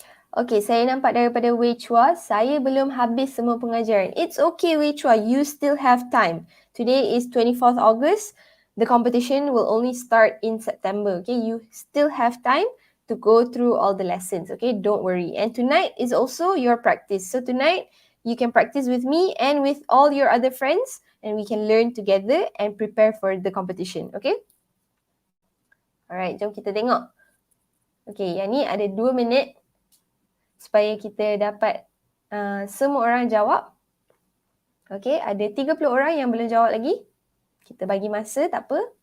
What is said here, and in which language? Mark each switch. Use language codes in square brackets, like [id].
[ms] Okay, saya nampak daripada Wei Chua, saya belum habis semua pengajaran. [en] It's okay Wei Chua, you still have time. Today is 24th August. The competition will only start in September. Okay, you still have time to go through all the lessons. Okay, don't worry. And tonight is also your practice. So tonight, you can practice with me and with all your other friends and we can learn together and prepare for the competition. Okay? Alright, [ms] jom kita tengok. Okay, yang ni ada 2 minit supaya kita dapat semua orang jawab. Okay, ada 30 orang yang belum jawab lagi. Kita bagi masa, tak apa.